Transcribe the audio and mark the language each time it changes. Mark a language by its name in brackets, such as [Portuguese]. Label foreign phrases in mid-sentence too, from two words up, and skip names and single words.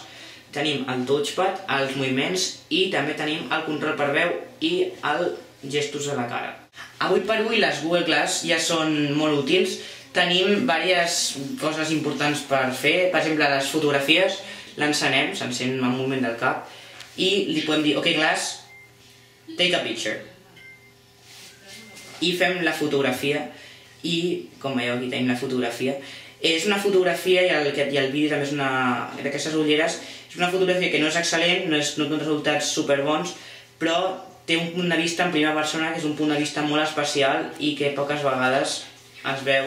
[Catalan] Tenim el touchpad, els moviments i també tenim el control per veu i els gestos de la cara. Avui per avui les Google Glass ja són molt útils. Tenim diverses coses importants per fer. Per exemple, les fotografies l'encenem, s'encén amb un moviment del cap i li podem dir [English] OK Glass, take a picture. [Catalan] I fem la fotografia i, com veieu, aquí tenim la fotografia. És una fotografia i el vídeo també és d'aquestes ulleres. És una fotografia que no és excel·lent, no té uns resultats superbons, però té un punt de vista en primera persona que és un punt de vista molt especial i que poques vegades es veu.